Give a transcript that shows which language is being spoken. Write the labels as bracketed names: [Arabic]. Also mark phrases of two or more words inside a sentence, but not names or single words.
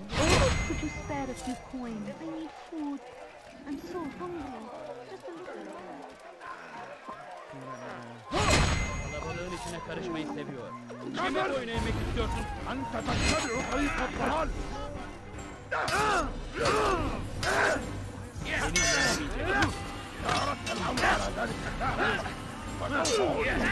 [English] Could you spare a few coins? I need food. I'm so hungry. Just a little. [Turkish] Kalabalığın içine karışmayı seviyor. Kime boyun eğmek istiyorsun? [Arabic] أنت تتبع طريق الضلال! أردت الأمر على ذلك الكافر فنقول